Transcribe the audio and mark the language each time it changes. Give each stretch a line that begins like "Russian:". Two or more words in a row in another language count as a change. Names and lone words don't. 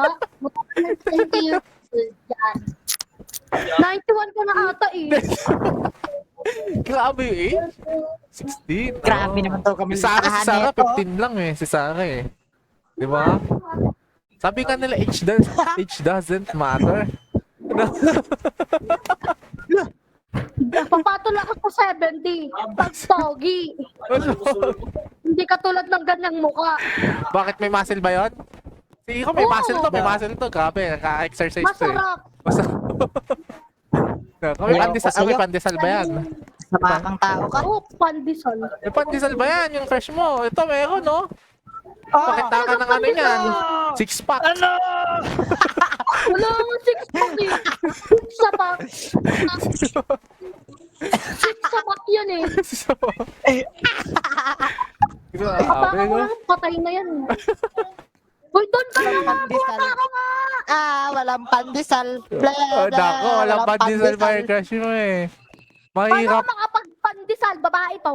Filipino: Mukha ka na 20 years old. Yan. 91 ka na ata eh. Grabe eh. 16. Grabe naman to kami. Si Sarah Neto. 15 lang eh. Si Sarah eh. Di ba? Sabi nga nila,
English: age doesn't matter.
Filipino: Papatol ako sa 70. Pag pogi. Hindi katulad ng ganyang mukha. Bakit may muscle ba yun? Si Iko may Oo. muscle to, may muscle to. Grabe, naka-exercise to eh. Masarap. Masarap. May pandesal ba yan? Sama kang tao ka. Oo, pandesal. May pandesal ba yan? Yung fresh mo. Ito meron no? Oh, Pakita ka ng ano yan.
English: Six pack.
Filipino: Ano? Wala akong
English: six pack
Filipino: eh.
English: Six pack. Six pack
Filipino: yan eh. Grabe Baka no? wala, patay na yan. Uy, doon ka na nga. Pandesal. Buwata ka nga. Walang pandesal. Blah, Oh, blah, dako, walang pandesal pa yung crush mo eh. Paano Mahirap. ka makapagpandesal? Babae to.